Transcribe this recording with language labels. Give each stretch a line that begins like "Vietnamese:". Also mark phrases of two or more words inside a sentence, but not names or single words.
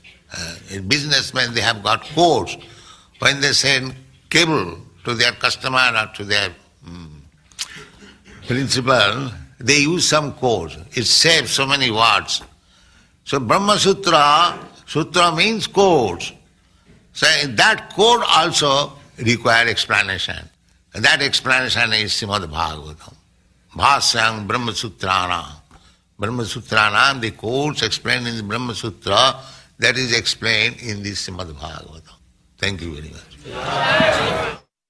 English: In businessmen, they have got codes. When they send cable to their customer or to their principal, they use some codes. It saves so many words. So Brahma Sutra means codes. So that code also requires explanation. And that explanation is Srimad Bhagavatam.
Sanskrit: Bhasyam Brahmasutranam. Brahmasutranam,
English: the codes explained in the Brahma Sutra, that is explained in the Srimad Bhagavatam. Thank you very much.